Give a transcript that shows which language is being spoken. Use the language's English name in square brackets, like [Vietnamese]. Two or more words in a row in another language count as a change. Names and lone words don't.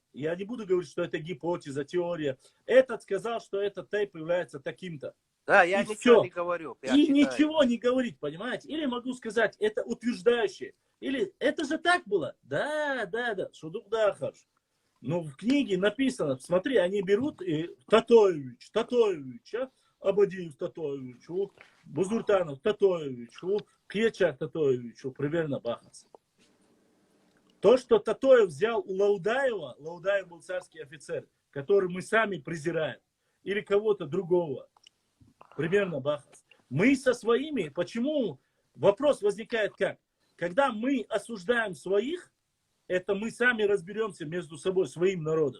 [Russian] Я не буду говорить, что это гипотеза, теория. Этот сказал, что этот тейп является таким-то. Да, я ничего не говорю. И ничего не говорить, понимаете? Или могу сказать, это утверждающее. Или это же так было? Да. Шудук да, хорошо. Но в книге написано, смотри, они берут и Татоевич, Абадиев Татоевич, Бузуртанов Татоевич, Кьечак Татоевич, примерно Бахас. То, что Татоев взял у Лаудаева, Лаудаев был царский офицер, который мы сами презираем, или кого-то другого, примерно Бахас. Мы со своими, почему вопрос возникает как? Когда мы осуждаем своих, это мы сами разберемся между собой, своим народом.